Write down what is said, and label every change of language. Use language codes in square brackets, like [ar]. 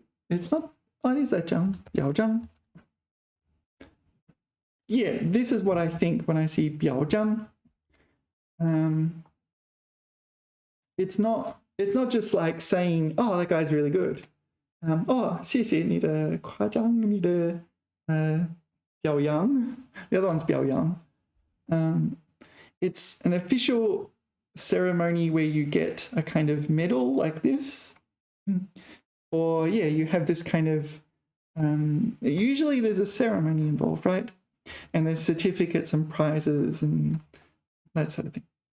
[en] it's not, what is that, Zhang? Biao Zhang? Yeah, this is what I think when I see Biao Zhang. It's not just like saying, oh, that guy's really good. [zh] Oh, 谢谢你的夸张，你的表扬. [en] The other one's 表扬. It's an official ceremony where you get a kind of medal like this. Or yeah, you have this kind of, usually there's a ceremony involved, right? And there's certificates and prizes and that sort of thing.